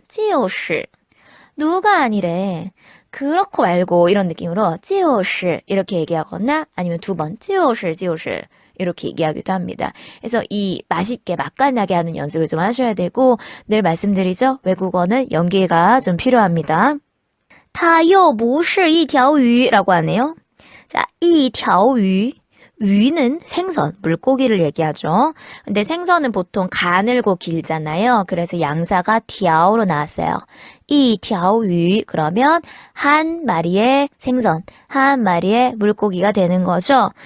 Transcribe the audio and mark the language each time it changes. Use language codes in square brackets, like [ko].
[ko] 就是 누가 아니래. 그렇고 말고 이런 느낌으로 就是 이렇게 얘기하거나 아니면 두 번 就是이렇게 얘기하기도 합니다. 그래서 이 맛있게 맛깔나게 하는 연습을 좀 하셔야 되고 늘 말씀드리죠. 외국어는 연기가 좀 필요합니다. [zh] 它又不是一条鱼라고 [ko] 하네요. 자, 一条鱼 鱼는 생선, 물고기를 얘기하죠. 근데 생선은 보통 가늘고 길잖아요. 그래서 양사가 条로 나왔어요. 一条鱼 그러면 한 마리의 생선, 한 마리의 물고기가 되는 거죠.